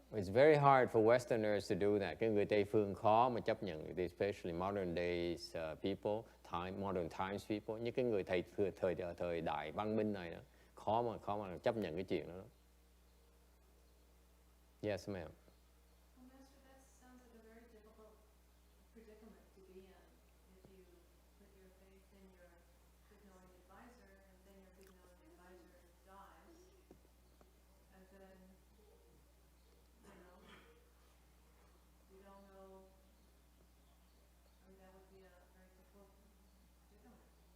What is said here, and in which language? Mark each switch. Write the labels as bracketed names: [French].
[English] It's very hard for Westerners to do that. [Vietnamese] Cái người Tây phương khó mà chấp nhận, [English] especially modern days people, modern times people. [Vietnamese] Những cái người thời đại văn minh này đó, khó mà chấp nhận cái chuyện đó. [English] Yes, ma'am. Well, Master, that sounds like a very difficult predicament to be in if you put your faith in your good knowing advisor and then your good knowing advisor dies, and then, you don't know, I mean, that would be a very difficult predicament, wouldn't it?